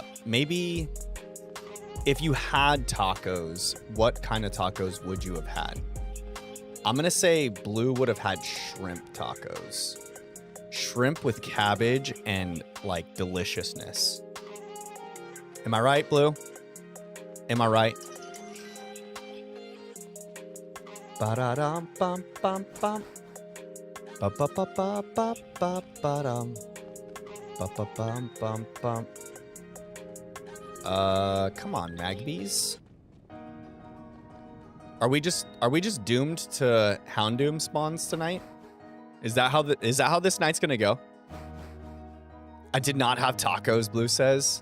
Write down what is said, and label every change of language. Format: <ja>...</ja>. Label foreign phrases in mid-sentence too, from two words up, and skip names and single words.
<en>Maybe if you had tacos, what kind of tacos would you have had? I'm gonna say Blue would have had shrimp tacos. Shrimp with cabbage and like deliciousness. Am I right, Blue? Am I right? Ba-da-dum, bum, bum, bum. Ba-ba-ba-ba-ba-ba-ba-dum. Ba-ba-bum, bum, bum. Come on, Magbies. Are we just doomed to Houndoom spawns tonight? Is that how this night's gonna go? I did not have tacos, Blue says.</en>